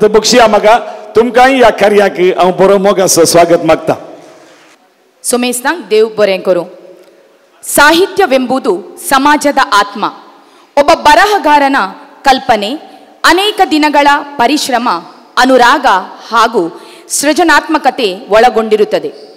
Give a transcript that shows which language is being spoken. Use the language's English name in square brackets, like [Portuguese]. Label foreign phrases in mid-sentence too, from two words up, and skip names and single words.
[Konkani] बक्षिया म्हाका तुमकांय ह्या कार्याक हांव बरो मोगाचो स्वागत मागता. ಸೊಮೇಸ್ತಾಂಗ್ ದೇವ್ ಬೊರೆಂ ಕೊರು. [Kannada] ಸಾಹಿತ್ಯವೆಂಬುದು ಸಮಾಜದ ಆತ್ಮ. ಒಬ್ಬ ಬರಹಗಾರನ ಕಲ್ಪನೆ, ಅನೇಕ ದಿನಗಳ ಪರಿಶ್ರಮ, ಅನುರಾಗ ಹಾಗೂ ಸೃಜನಾತ್ಮಕತೆ ಒಳಗೊಂಡಿರುತ್ತದೆ.